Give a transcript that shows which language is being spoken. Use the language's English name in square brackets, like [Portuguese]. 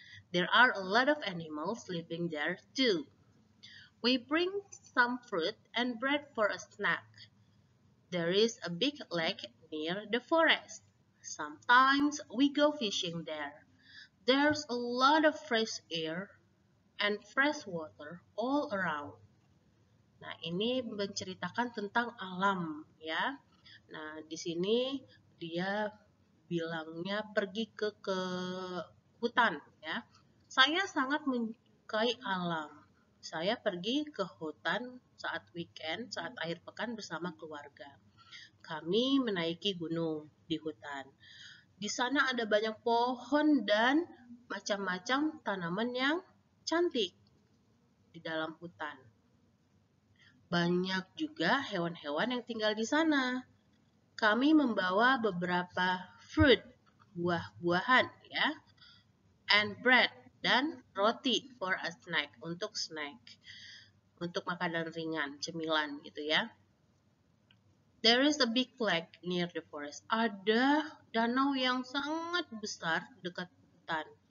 [English] There are a lot of animals living there, too. We bring some fruit and bread for a snack. There is a big lake near the forest. Sometimes we go fishing there. There's a lot of fresh air and fresh water all around. [Indonesian] Nah, ini menceritakan tentang alam ya. Nah, di sini dia bilangnya pergi ke hutan ya. Saya sangat menyukai alam. Saya pergi ke hutan saat weekend, saat akhir pekan bersama keluarga. Kami menaiki gunung di hutan. Di sana ada banyak pohon dan macam-macam tanaman yang cantik di dalam hutan. Banyak juga hewan-hewan yang tinggal di sana. Kami membawa beberapa fruit, buah-buahan ya, [English] and bread, [Indonesian] dan roti [English] for a snack, [Indonesian] untuk snack, untuk makanan ringan, cemilan gitu ya. [English] There is a big lake near the forest. [Indonesian] Ada danau yang sangat besar dekat hutan.